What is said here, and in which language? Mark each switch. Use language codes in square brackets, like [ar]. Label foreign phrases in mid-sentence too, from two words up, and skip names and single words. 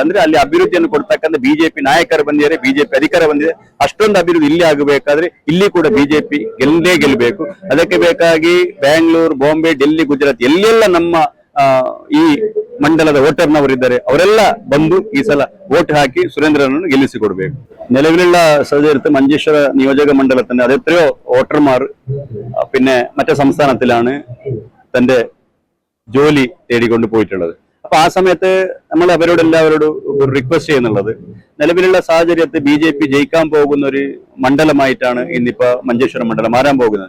[kn] ಅಂದ್ರೆ ಅಲ್ಲಿ ಅಭಿವೃದ್ಧಿಯನ್ನು ಕೊಡ್ತಕ್ಕಂಥ BJP ನಾಯಕರು ಬಂದಿದ್ದಾರೆ, BJP ಅಧಿಕಾರ ಬಂದಿದೆ. ಅಷ್ಟೊಂದು ಅಭಿವೃದ್ಧಿ ಇಲ್ಲಿ ಆಗಬೇಕಾದ್ರೆ ಇಲ್ಲಿ ಕೂಡ BJP ಗೆಲ್ಲಬೇಕು. ಅದಕ್ಕೆ ಬೇಕಾಗಿ ಬ್ಯಾಂಗ್ಳೂರ್, ಬಾಂಬೆ, ಡೆಲ್ಲಿ, ಗುಜರಾತ್ ಎಲ್ಲೆಲ್ಲ ನಮ್ಮ ಈ ಮಂಡಲದ ವೋಟರ್ನವರಿದ್ದಾರೆ ಅವರೆಲ್ಲ ಬಂದು ಈ ಸಲ ವೋಟ್ ಹಾಕಿ സുരേന്ദ്രനನ್ನು ಗೆಲ್ಲಿಸಿಕೊಡ್ಬೇಕು. [ml] നിലവിലുള്ള സാഹചര്യത്തിൽ മഞ്ചേശ്വര നിയോജക മണ്ഡലത്തിന്റെ അത് എത്രയോ വോട്ടർമാർ പിന്നെ മറ്റേ സംസ്ഥാനത്തിലാണ് തന്റെ ജോലി തേടിക്കൊണ്ട് പോയിട്ടുള്ളത്. അപ്പൊ ആ സമയത്ത് നമ്മൾ അവരോട് എല്ലാവരോടും ഒരു റിക്വസ്റ്റ് ചെയ്യുന്നുള്ളത്, നിലവിലുള്ള സാഹചര്യത്തിൽ BJP ജയിക്കാൻ പോകുന്ന ഒരു മണ്ഡലമായിട്ടാണ് ഇന്നിപ്പോ മഞ്ചേശ്വരം മണ്ഡലം മാറാൻ പോകുന്നത്.